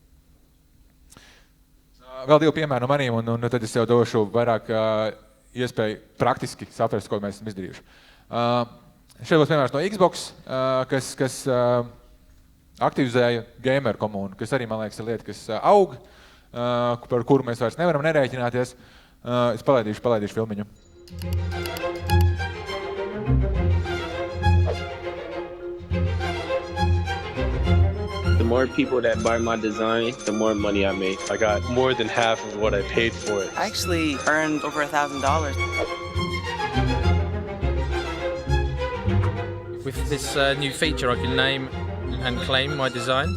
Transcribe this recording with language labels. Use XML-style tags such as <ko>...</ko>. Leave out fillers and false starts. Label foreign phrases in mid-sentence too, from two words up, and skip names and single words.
<lv>Vēl 2 piemēri no maniem, un tad es jau došu vairāk iespēju praktiski saprast, ko mēs esam izdarījuši. Šeit būs piemērs no Xbox, kas aktivizēja gamer komunu, kas arī, man liekas, ir lieta, kas aug, par kuru mēs vairs nevaram nerēķināties. Es palaidīšu filmiņu.</lv> <en>The more people that buy my design, the more money I make. I got more than half of what I paid for it. I actually earned over $1,000. With this new feature, I can name and claim my design.</en>